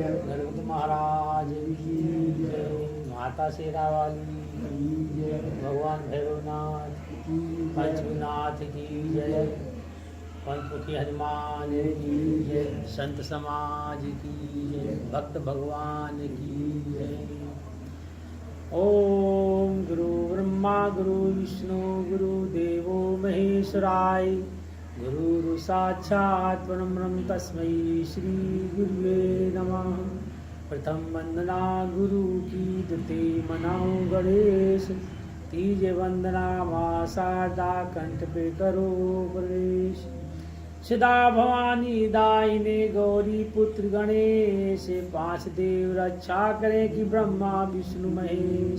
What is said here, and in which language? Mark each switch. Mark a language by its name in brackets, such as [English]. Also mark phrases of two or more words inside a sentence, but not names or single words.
[Hindi] गणपति महाराज की जय। माता शेरा वाली की जय। भगवान भैरवनाथ पंचनाथ की जय। पंचमुखी हनुमान की जय। संत समाज की जय। भक्त भगवान की जय। [Sanskrit] ओम गुरु ब्रह्मा गुरु विष्णु गुरु देवो महेश्वराय गुरु साक्षात् परब्रह्म तस्मै श्री गुरुवे नमः। [Hindi] प्रथम वंदना गुरु की द्वितीय मनाओ गणेश। तीजे वंदना मां शारदा कंठ पे करो प्रवेश। सदा भवानी दायिने गौरी पुत्र गणेश। पांच देव रक्षा करे कि ब्रह्मा विष्णु महेश।